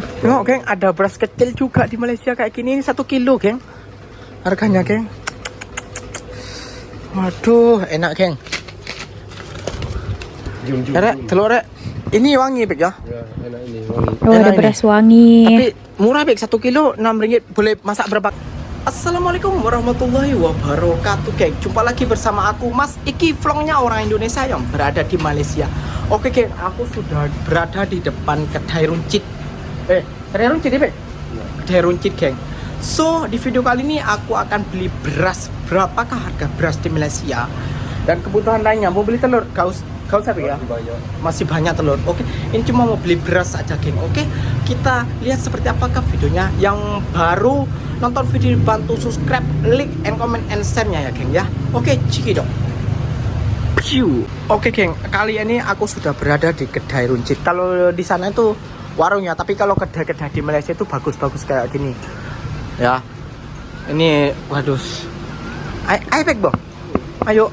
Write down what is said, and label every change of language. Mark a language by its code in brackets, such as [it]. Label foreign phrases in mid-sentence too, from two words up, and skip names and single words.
[id] Tengok geng, ada beras kecil juga di Malaysia kayak gini. Ini 1 kilo geng harganya geng. Waduh enak geng. Rek, telur rek. Ini wangi Bek ya? Ya, enak ini wangi. Oh ada beras wangi. Tapi murah Bek, 1 kilo RM6. Boleh masak berapa? [ar] Assalamualaikum warahmatullahi wabarakatuh geng. [id] Jumpa lagi bersama aku Mas Iki, vlognya orang Indonesia yang berada di Malaysia. Oke geng, aku sudah berada di depan [ms] kedai runcit. Kedai runcit [id] ya Bek? [ms] Kedai runcit [id] geng. So di video kali ini aku akan beli beras. Berapakah harga beras di Malaysia? Dan kebutuhan lainnya, mau beli telur? Kau usah Bek ya? Masih banyak telur. Oke, ini cuma mau beli beras aja geng. Oke, kita lihat seperti apakah videonya. Yang baru nonton video bantu subscribe, [en] like, and comment, and share- [id] nya ya geng ya. Oke, cekidot. Oke geng, kali ini aku sudah berada di [ms] kedai runcit. [id] Kalau di sana itu warungnya, tapi kalau kedai-kedai di Malaysia itu bagus-bagus kayak gini. Ya. Ini waduh. Ayo Bek, Bang. Ayo.